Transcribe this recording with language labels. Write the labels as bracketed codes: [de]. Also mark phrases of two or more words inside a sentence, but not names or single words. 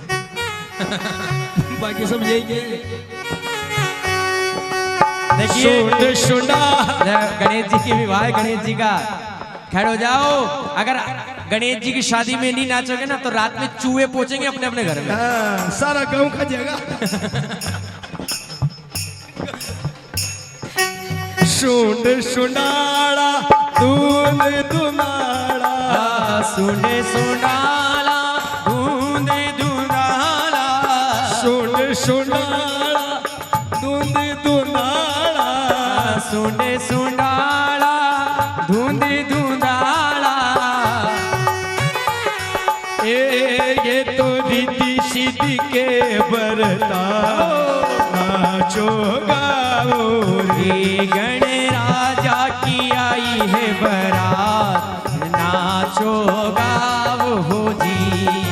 [hi] बाकी सब यही है। देखिए गणेश जी की विवाह है, गणेश जी का। खैर हो जाओ, अगर गणेश जी की शादी में नहीं नाचोगे ना तो रात में चूहे पहुंचेंगे अपने अपने घर में। सारा गांव खा जाएगा। सुंड सुनाड़ा दूध दुनाड़ा, सुंड सुनाड़ा दूध दुनाड़ा, सुंड सुनाड़ा दूध दुनाड़ा, सुंड सुनाड़ा दूध दुनाड़ा। ये तो रिद्धि सिद्धि के बरता, नाचो गाओ रे। गणराजा की आई है बारात, नाचो गाओ जी।